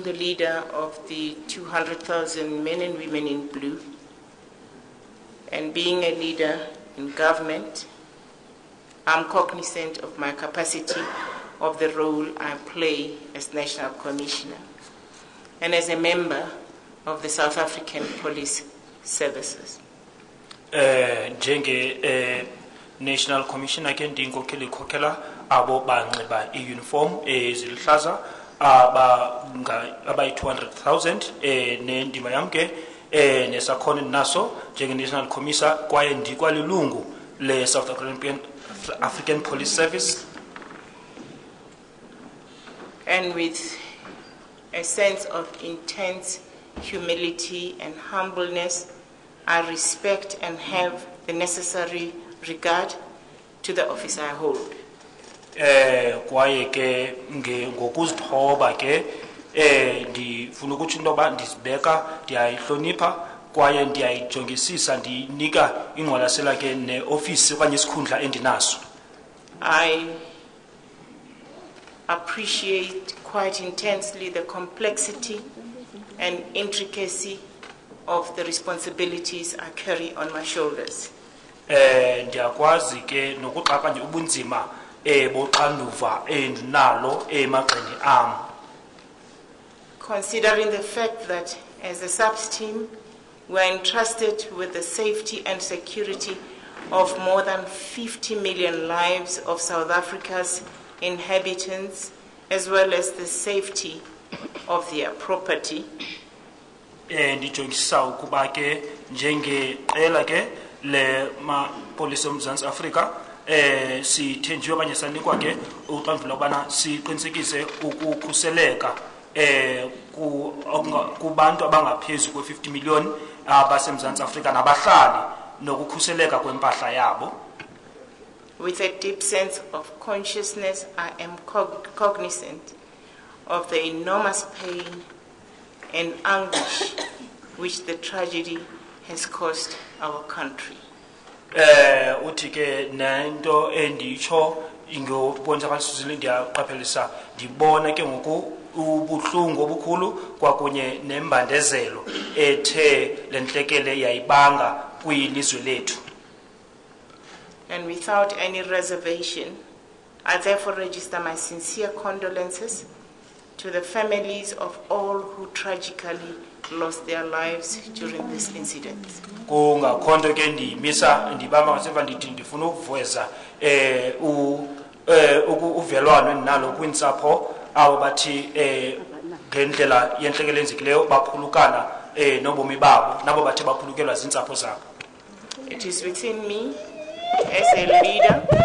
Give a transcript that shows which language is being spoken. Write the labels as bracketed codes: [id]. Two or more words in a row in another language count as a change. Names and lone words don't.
[en] the leader of the 200,000 men and women in blue, and being a leader in government, I'm cognizant of my capacity of the role I play as National Commissioner and as a member of the South African Police Services. [xh] National Commissioner ke ndinkokheli khokhela abo banxiba iuniform ezilihlaza abayi 200,000 nendima yam ke nesakhono naso njenge-National Commissioner kwaye ndikwalilungu le-South African Police Service. [en] And with a sense of intense humility and humbleness, I respect and have the necessary regard to the office I hold. [xh] Kwaye ke ngokuzithoba ke ndifuna ukuthi into yoba ndizibeka ndiyayihlonipha kwaye ndiyayijongisisa ndinika ingqwalasela ke ne-ofisi okanye isikhundla endinaso. [en] I appreciate quite intensely the complexity and intricacy of the responsibilities I carry on my shoulders. [xh] Ndiyakwazi ke nokuxakanya ubunzima boxanduva endinalo emagxeni am. [en] Considering the fact that as a sub-team we are entrusted with the safety and security of more than 50 million lives of South Africa's inhabitants, as well as the safety of their property. [xh] Ndijongisa ukuba ke njengeqela ke le mapolisa oMzantsi Afrika sithenjiwe okanye sanikwa ke uxanduva lokubana siqinisekise ukukhuseleka kubantu abangaphezu kwe-50 million abaseMzantsi Afrika nabahlali nokukhuseleka kwempahla yabo. [en] With a deep sense of consciousness, I am cognizant of the enormous pain and anguish which the tragedy has caused our country. [xh] Uthi ke nento enditsho ingobonzakalisile ndiyaqaphelisa ndibona ke ngoku ubuhlungu obukhulu kwakunye nembandezelo ethe lentlekele yayibanga kwilizwe lethu. [en] And without any reservation, I therefore register my sincere condolences to the families of all who tragically lost their lives during this incident. [xh] Kungakhonto ke ndimisa ndibamba ngaseva ndithi ndifuna ukuveza uvelwano endinalo kwiintsapho abo bathi ngendlela yentlekele enzekileyo baphulukana nobomi babo nabo bathe baphulukelwa ziintsapho zabo. [en] It is within me as a leader